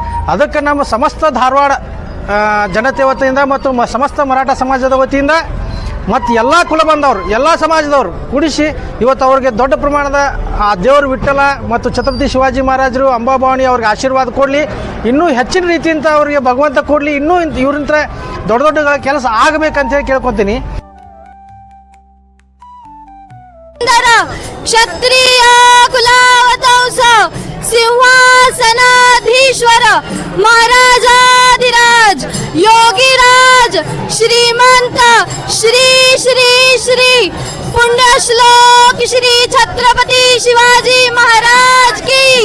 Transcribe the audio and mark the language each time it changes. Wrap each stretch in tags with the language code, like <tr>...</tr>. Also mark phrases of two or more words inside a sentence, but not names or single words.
<kn>ಅದಕ್ಕೆ ನಮ್ಮ ಸಮಸ್ತ ಧಾರವಾಡ ಜನತೆ ವತಿಯಿಂದ ಮತ್ತು ಸಮಸ್ತ ಮರಾಠ ಸಮಾಜದ ವತಿಯಿಂದ ಮತ್ತು ಎಲ್ಲ ಕುಲ ಬಂದವರು ಎಲ್ಲ ಸಮಾಜದವರು ಕೂಡಿಸಿ ಇವತ್ತು ಅವ್ರಿಗೆ ದೊಡ್ಡ ಪ್ರಮಾಣದ ಆ ದೇವರು ವಿಠ್ಠಲ ಮತ್ತು ಛತ್ರಪತಿ ಶಿವಾಜಿ ಮಹಾರಾಜರು ಅಂಬಾಭವಾನಿ ಅವ್ರಿಗೆ ಆಶೀರ್ವಾದ ಕೊಡಲಿ, ಇನ್ನೂ ಹೆಚ್ಚಿನ ರೀತಿಯಿಂದ ಅವರಿಗೆ ಭಗವಂತ ಕೊಡಲಿ, ಇನ್ನೂ ಇವ್ರಂತ ದೊಡ್ಡ ದೊಡ್ಡ ಕೆಲಸ ಆಗಬೇಕಂತೇಳಿ ಕೇಳ್ಕೊತೀನಿ.</kn> <hi>क्षत्रिय कुलावतंस सिंहासनाधीश्वर महाराजाधिराज योगीराज श्रीमंत श्री श्री श्री पुण्यश्लोक श्री छत्रपति शिवाजी महाराज की</hi>